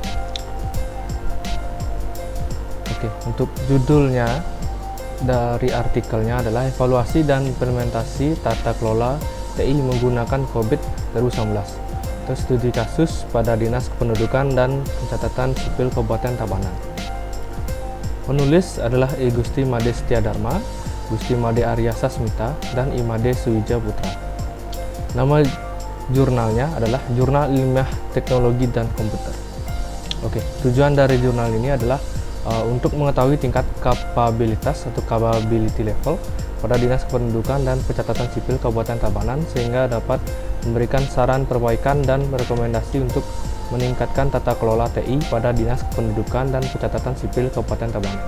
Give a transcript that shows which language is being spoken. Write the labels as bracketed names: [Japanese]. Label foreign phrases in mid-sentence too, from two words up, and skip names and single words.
[Indonesian] Oke, untuk judulnya dari artikelnya adalah evaluasi dan implementasi tata kelola TI menggunakan COVID 2019. Atau studi kasus pada Dinas Kependudukan dan Pencatatan Sipil Kabupaten Tabanan. Penulis adalah I Gusti Made Setiadharma, Gusti Made Arya Sasmita, dan I Made Suwija Putra. Nama jurnalnya adalah Jurnal Ilmiah Teknologi dan Komputer. Oke, tujuan dari jurnal ini adalah untuk mengetahui tingkat kapabilitas atau [English] capability level [Indonesian] pada Dinas Kependudukan dan Pencatatan Sipil Kabupaten Tabanan, sehingga dapat memberikan saran perbaikan dan rekomendasi untuk meningkatkan tata kelola TI pada Dinas Kependudukan dan Pencatatan Sipil Kabupaten Tabanan.